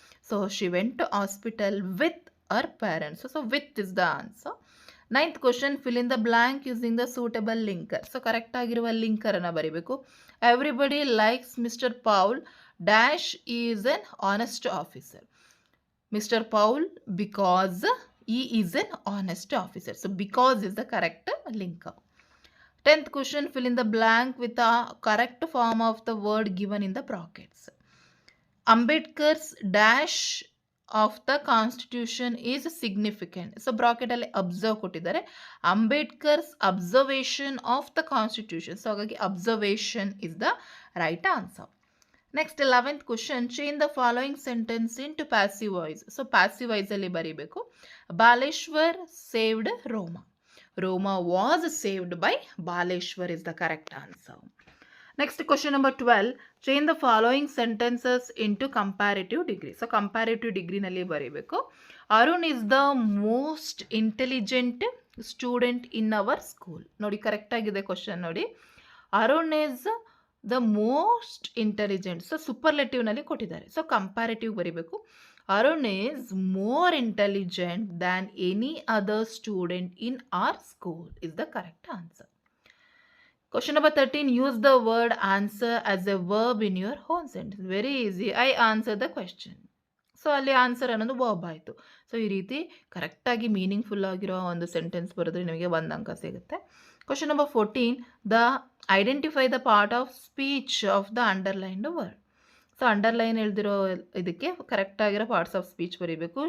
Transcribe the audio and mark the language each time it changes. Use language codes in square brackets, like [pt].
[en] So she went to hospital with our parents. So with is the answer. Ninth question, fill in the blank using the suitable linker. So [kn] ಕರೆಕ್ಟಾಗಿರುವ ಲಿಂಕರನ್ನು ಬರೀಬೇಕು. [en] Everybody likes mister Paul dash is an honest officer. Mister Paul because he is an honest officer. So because is the correct linker. 10th question, fill in the blank with the correct form of the word given in the brackets. Ambedkar's dash of the constitution is significant. So [kn] ಬ್ರಾಕೆಟಲ್ಲಿ observe ಕೊಟ್ಟಿದ್ದಾರೆ. [en] Ambedkar's observation of the constitution. So [kn] ಹಾಗಾಗಿ [en] Observation is the right answer. Next 11th question, change the following sentence into passive voice. [kn] So passive ವಾಯ್ಸಲ್ಲಿ ಬರೀಬೇಕು. [en] Baleshwar saved Roma. Roma was saved by Baleshwar is the correct answer. Next question number 12. Change the following sentences into comparative degree. So comparative degree [kn] nalli baribeku. [en] Arun is the most intelligent student in our school. [kn] Nodi correct agide question nodi. [en] Arun is the most intelligent. So superlative [kn] nalli kottidare. [en] So comparative [kn] baribeku. [en] Arun is more intelligent than any other student in our school is the correct answer. Question number 13. Use the word answer as a verb in your own sentence. Very easy. I answer the question. So [kn] ಅಲ್ಲಿ answer ಅನ್ನೋದು verb ಆಯಿತು. So ಈ ರೀತಿ ಕರೆಕ್ಟಾಗಿ meaningful ಆಗಿರೋ ಒಂದು sentence ಬರೆದ್ರೆ ನಿಮಗೆ 1 ಅಂಕ ಸಿಗುತ್ತೆ. Question number 14. [en] Identify the part of speech of the underlined word. [kn] So underline ಹೇಳ್ದಿರೋ ಇದಕ್ಕೆ ಕರೆಕ್ಟ್ ಆಗಿರೋ ಪಾರ್ಟ್ಸ್ ಆಫ್ ಸ್ಪೀಚ್ ಬರೀಬೇಕು.